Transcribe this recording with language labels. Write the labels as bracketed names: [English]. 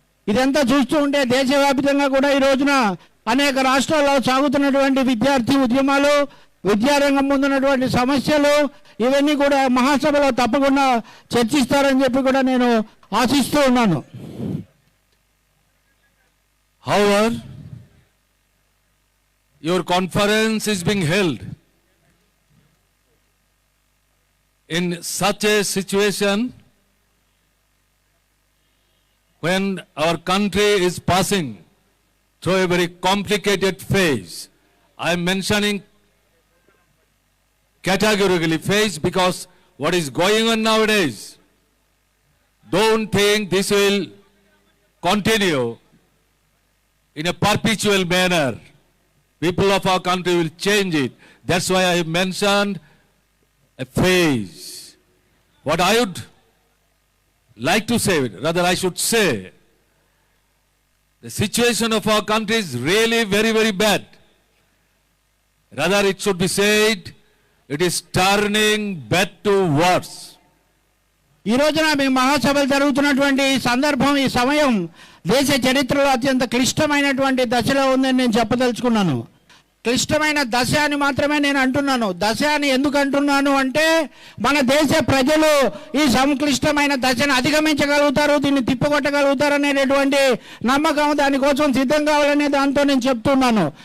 [Telugu] ఇదంతా చూస్తూ ఉంటే దేశవ్యాప్తంగా కూడా ఈ రోజున అనేక రాష్ట్రాల్లో సాగుతున్నటువంటి విద్యార్థి ఉద్యమాలు, విద్యారంగం ముందున్నటువంటి సమస్యలు, ఇవన్నీ కూడా మహాసభలో తప్పకుండా చర్చిస్తారని చెప్పి కూడా నేను ఆశిస్తూ ఉన్నాను. [English] However, your conference is being held in such a situation when our country is passing through a very complicated phase. I am mentioning categorically phase because what is going on nowadays, don't think this will continue in a perpetual manner. People of our country will change it. That's why I mentioned a phase. What I would like to say, rather I should say, the situation of our country is really very, very bad. Rather it should be said, it is turning bad to worse. [Telugu] ఈ రోజున మీ మహాసభలు జరుగుతున్నటువంటి ఈ సందర్భం, ఈ సమయం దేశ చరిత్రలో అత్యంత క్లిష్టమైనటువంటి దశలో ఉందని నేను చెప్పదలుచుకున్నాను. క్లిష్టమైన దశ అని మాత్రమే నేను అంటున్నాను. దశ అని ఎందుకు అంటున్నాను అంటే మన దేశ ప్రజలు ఈ సంక్లిష్టమైన దశను అధిగమించగలుగుతారు, దీన్ని తిప్పగొట్టగలుగుతారు అనేటటువంటి నమ్మకం, దానికోసం సిద్ధం కావాలనే దాంతో నేను చెప్తున్నాను.